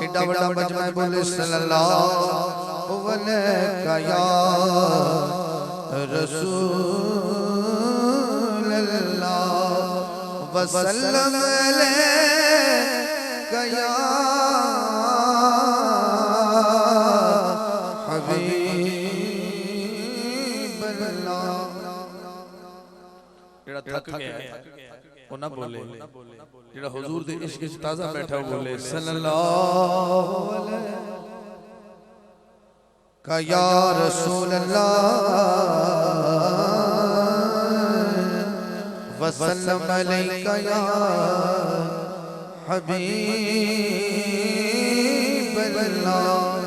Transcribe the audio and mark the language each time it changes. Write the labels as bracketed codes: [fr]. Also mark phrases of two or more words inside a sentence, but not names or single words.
[pa] اینا وڈا مجمع بولے [ar] صلى الله عليك يا رسول الله وسلم عليك يا حبيب الله. [pa] جیہڑا تھک گیا او نہ بولے، جیہڑا حضور دے عشق وچ تازہ بیٹھا بولے [ar] صلى الله عليه يا رسول الله وسلم عليك يا حبيب الله.